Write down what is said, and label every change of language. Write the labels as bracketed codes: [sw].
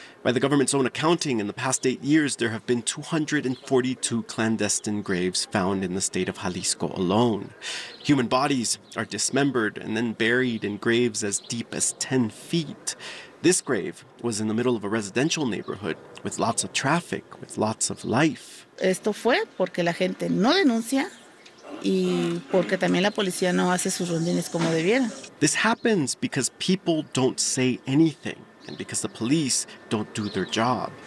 [en] By the government's own accounting, in the past 8 years, there have been 242 clandestine graves found in the state of Jalisco alone. Human bodies are dismembered and then buried in graves as deep as 10 feet. This grave was in the middle of a residential neighborhood with lots of traffic, with lots of life. [es] Esto fue porque la gente no denuncia y porque también la policía no hace sus rondines como debiera. [en] This happens because people don't say anything. and because the police don't do their job.